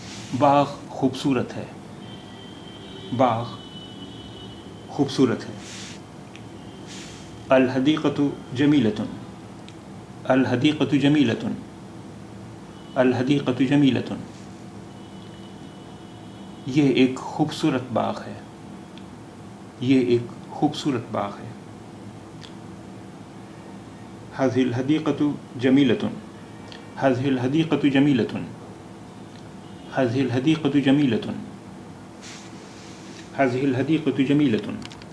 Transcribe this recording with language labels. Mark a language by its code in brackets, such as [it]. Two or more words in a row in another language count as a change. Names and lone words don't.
[ur] باغ خوبصورت ہے. باغ خوبصورت ہے. [ar] الحدیقۃ جمیلۃ. الحدیقۃ جمیلۃ. الحدیقۃ جمیلۃ. [ur] یہ ایک خوبصورت باغ ہے. یہ ایک خوبصورت باغ ہے. [ar] هذه الحديقة جميلة. هذه الحديقة جميلة. هذه الحديقة جميلة. هذه الحديقة جميلة.